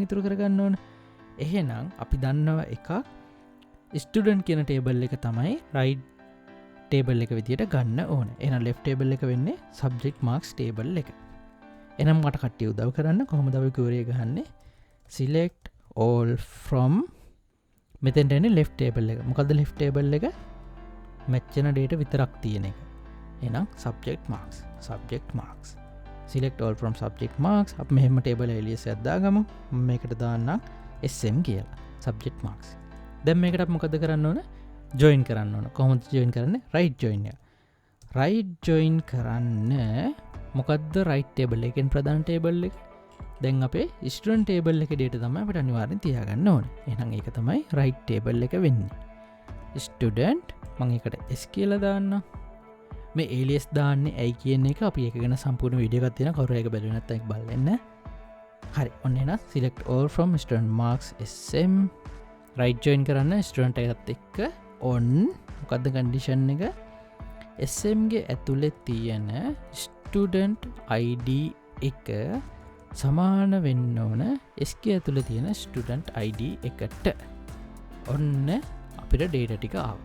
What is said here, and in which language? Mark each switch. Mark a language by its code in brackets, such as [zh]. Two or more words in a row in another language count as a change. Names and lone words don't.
[si] ඉතුරු කරගන්න ඕන එහෙනම් අපි දන්නවා එකක් ස්ටඩන්ට් කියන ටේබල් එක තමයි [en] right table [si] එක විදියට ගන්න ඕන එහෙනම් [en] left table [si] එක වෙන්නේ [en] subject marks table [si] එක එහෙනම් මට කට්ටිය උදව් කරන්න කොහොමද අපි query එක ගහන්නේ [en] select all from [si] මෙතෙන්ට එන්නේ [en] left table [si] එක මොකද්ද [en] left table [si] එක match වෙන data විතරක් තියෙන එක එහෙනම් [en] subject marks select all from subject marks [si] අපි මෙහෙම [en] table alias [si] එකක් දාගමු මම මේකට දාන්නම් sm කියලා [en] subject marks [si] දැන් මේකට අපි මොකද කරන්න ඕන ජොයින් කරන්න ඕන කොහොමද ජොයින් කරන්නේ [en] right join [si] එක [en] right join [si] කරන්න මොකද්ද [en] right table [si] එකෙන් ප්‍රධාන ටේබල් එක දැන් අපේ [en] student table [si] එකේ data තමයි අපිට අනිවාර්යෙන් තියාගන්න ඕනේ එහෙනම් ඒක තමයි [en] right table [si] එක වෙන්නේ ස්ටඩන්ට් මං එකට S කියලා දාන්න මේ ඒලියස් දාන්නේ ඇයි කියන එක අපි එක ගැන සම්පූර්ණ විඩියගත් තියෙන කවුරු එක බැලුවේ නැත්නම් ඒක බලන්න හරි ඔන්න එහෙනම් [en] select all from student marks SM right join [si] කරන්න ස්ටඩන්ට් එකත් එක්ක on මොකද්ද කන්ඩිෂන් එක SM ගේ ඇතුලේ තියෙන [en] student ID [si] එක සමාන වෙන්න ඕන SK ඇතුලේ තියෙන [en] student ID [si] එකට ඔන්න අපිට ඩේටා ටික ආවා.